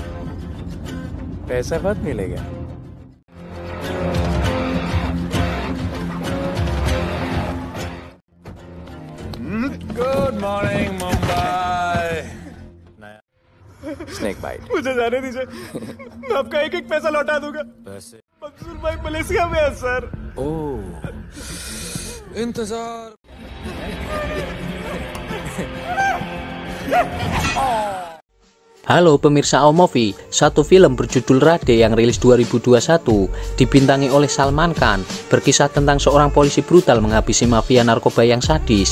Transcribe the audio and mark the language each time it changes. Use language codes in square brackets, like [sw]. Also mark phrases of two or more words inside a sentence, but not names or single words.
[hi] पैसा बहुत मिलेगा। [en] good morning [hi] मुंबई। [en] snake bite. [hi] मुझे जाने दीजिए, मैं आपका एक एक पैसा लौटा दूंगा। मंसूर भाई मलेशिया में है सर। ओह, इंतजार। [id] Halo pemirsa Omovie, satu film berjudul Rade yang rilis 2021 dibintangi oleh Salman Khan, berkisah tentang seorang polisi brutal menghabisi mafia narkoba yang sadis.